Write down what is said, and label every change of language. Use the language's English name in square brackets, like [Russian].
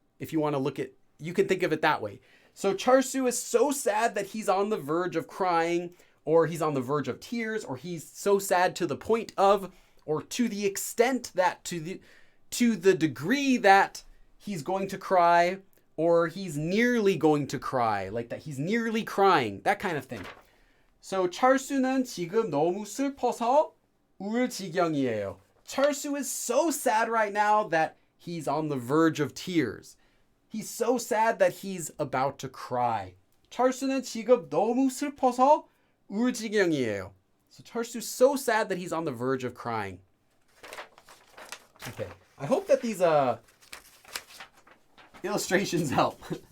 [English] If you want to look at, you can think of it that way. So 철수 is so sad that he's on the verge of crying, or he's on the verge of tears, or he's so sad to the point of, or to the extent that, to the degree that he's going to cry, or he's nearly going to cry, like that he's nearly crying, that kind of thing. [Korean] So 철수는 지금 너무 슬퍼서 울 지경이에요. [English] 철수 is so sad right now that he's on the verge of tears. He's so sad that he's about to cry. [Korean] 철수는 지금 너무 슬퍼서 울 지경이에요. [English] So 철수's so sad that he's on the verge of crying. Okay, I hope that these illustrations help.